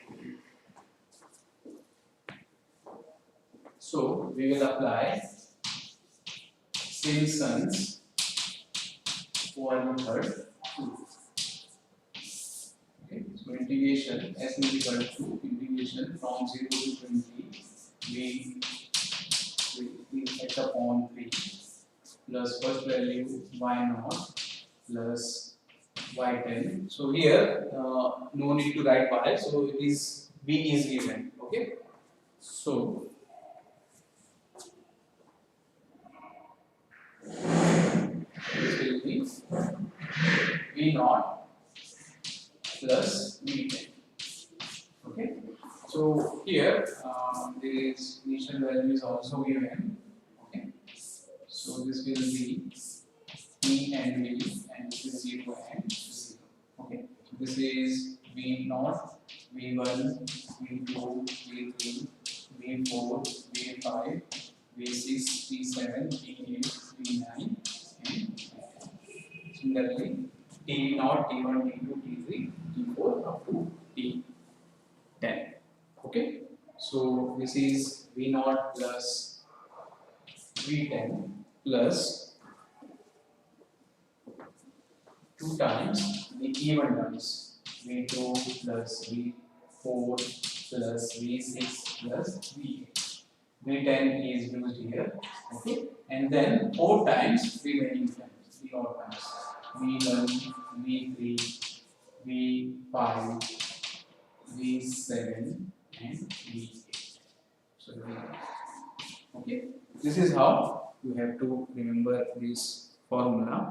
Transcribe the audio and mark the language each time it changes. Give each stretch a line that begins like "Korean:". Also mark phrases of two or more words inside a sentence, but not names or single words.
English: So we will apply Simpson's 1/3. Okay, so integration s is equal to integration from 0 to 20. We x upon 3 plus first value y0 plus y10. So here no need to write y, so it is v is given. Okay, so this will be v0 plus v10. Okay, so here this initial value is also given. Okay, so this will be v and v, and this is 0 and 0. Okay, so this is v0, v1, v2, v3, v4, v5, v6, v7, v8, v9, and similarly t0, t1, t2, t3, t4 up to t10. Okay, so this is v0 plus v10 plus 2 times the even terms, v2 plus v4 plus v6 plus v8. v10 is used here. Okay, and then 4 times remaining times, the odd times, v1, v3, v5, V7 and V8. So okay, this is how you have to remember this formula.